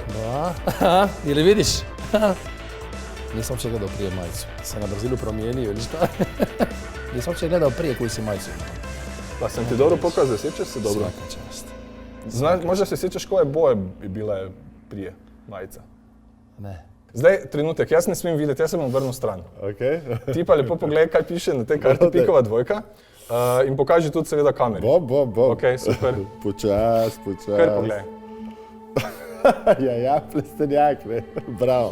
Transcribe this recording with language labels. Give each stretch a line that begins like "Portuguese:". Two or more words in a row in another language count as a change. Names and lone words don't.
Croatian: Da, ili vidiš? Nisam uopće gledao prije majicu. Se na brzinu promijenio ili šta? Nisam uopće gledao prije koju si majicu imao. Pa sam ti dobro pokazao, sjećaš se dobro? Svaka čast. Možda se sjećaš koje boje bi bile prije majica? Ne.
Slovenian: Zdaj, trenutek, jaz ne smem videti, jaz sem obrnil stran. Ti pa lepo pogledaj, kaj piše na tej karti Pikova dvojka in pokaži tudi seveda kameri. Bob. Ok, super. Počas. Kar pogledaj. Ja, plestenjak, ne. Bravo.